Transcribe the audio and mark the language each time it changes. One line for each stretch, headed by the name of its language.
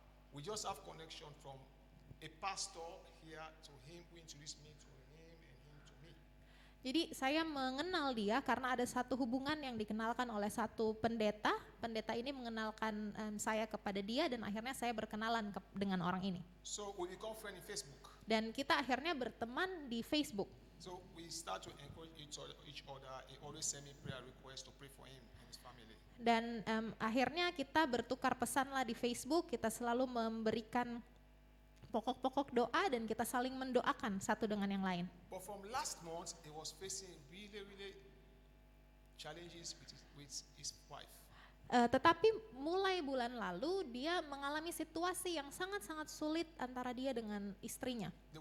English: We just have connection from a pastor here to him who introduced me to him and him to me.
Indonesian: Jadi saya mengenal dia karena ada satu hubungan yang dikenalkan oleh satu pendeta. Pendeta ini mengenalkan saya kepada dia dan akhirnya saya berkenalan dengan orang ini.
English: So we become friends in Facebook.
Indonesian: Dan kita akhirnya berteman di Facebook.
English: So we start to encourage each other. He always send me prayer requests to pray for him and his family.
Indonesian: Dan akhirnya kita bertukar pesan lah di Facebook. Kita selalu memberikan pokok-pokok doa dan kita saling mendoakan satu dengan yang lain.
English: But from last month, he was facing really challenges with his wife.
Indonesian: Tetapi mulai bulan lalu dia mengalami situasi yang sangat-sangat sulit antara dia dengan istrinya.